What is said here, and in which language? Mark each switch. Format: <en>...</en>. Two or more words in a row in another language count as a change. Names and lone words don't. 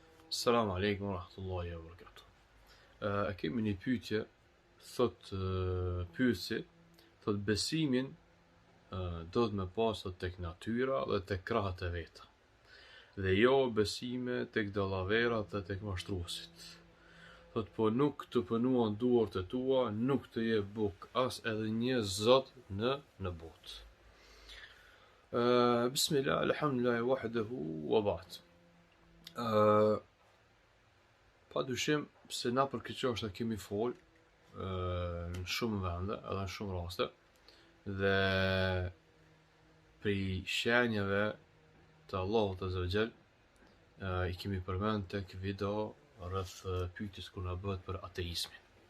<ar>السلام عليكم ورحمة الله وبركاته.</ar> <sq>A kemi një pyetje, thot pyetësi, thot besimin do të me pas thot tek natyra dhe tek krahët e veta. Dhe jo besime tek dallaverat dhe tek mashtruesit. Thot po nuk të pënuan duart e tua, nuk të jep buk as edhe një zot në botë.</sq> <ar>بسم الله الحمد لله وحده وبعد.</ar> <sq>Pa dyshim se na për këtë çështje kemi fol në shumë vende, edhe në shumë raste, dhe prej shenjave të Allahut</sq> <ar>عز وجل</ar> <sq>i kemi përmend tek video rreth pyetjes kur na bëhet për ateizmin.</sq>